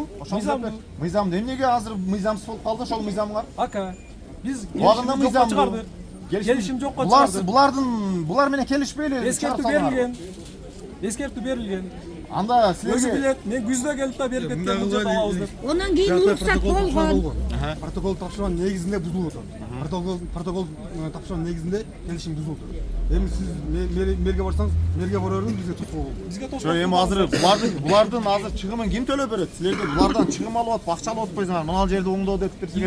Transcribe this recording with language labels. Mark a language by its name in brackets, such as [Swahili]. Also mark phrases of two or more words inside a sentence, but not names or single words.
[Kyrgyz] Мыйзамдуу. Мыйзамдуу. Эмнеге азыр мыйзамсыз болуп калды ошол мыйзамыңар? Ака. Биз Убагында келишим жокко мыйзамдуу. чыгардык. Келишим жокко чыгардык. Булар менен келишпейли. Эскертүү берилген. Эскертүү берилген. Анда Өзү силерге билет, мен күздө келип да берип кеткен бул жерде алабыз деп. [Uzbek] Ondan keyin ruhsat [Kyrgyz] болгон. Протокол тапшырган негизинде бузулуп атат. Протокол тапшырган негизинде келишим бузулуп атат. Эми сиз мэрге барсаңыз, мэрге бара бериңиз, бизге тоскоол болот. Бизге Жо эми азыр булардын азыр чыгымын ким төлөп берет? Силерге булардан чыгым алып атып, акча алып атпайсыңар. Мына жерде оңдоо деп берсиңер.